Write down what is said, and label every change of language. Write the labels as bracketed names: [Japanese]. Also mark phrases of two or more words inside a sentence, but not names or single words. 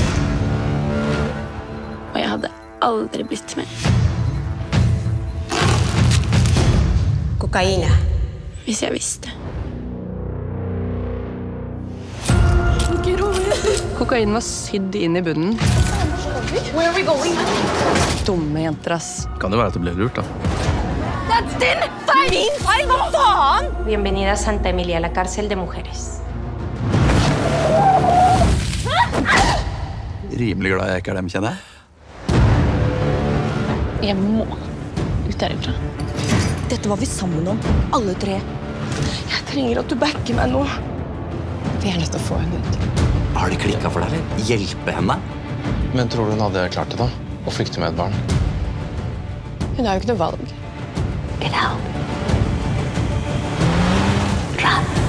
[Norwegian] Og jeg hadde aldri blitt med. Kokain. Hvis jeg visste. Kokain var sydd inn i bunnen. [English] Where are we going? [Norwegian] Dumme jenter, ass. Kan det være at det ble lurt, da? That's din feil! Min feil? Hva faen? [Spanish] Bienvenida a Santa Emilia, la cárcel de mujeres. [Norwegian] Rimelig glad jeg ikke er dem, kjenner jeg. Jeg må ut derifra. Dette var vi sammen om, alle tre. Jeg trenger at du backer meg nå. Vi er nødt til å få henne ut. Har det klikket for deg, eller? Hjelpe henne? Men tror du hun hadde klart det, da? Å flykte med et barn? Hun har jo ikke noe valg. [English] Get out. Run.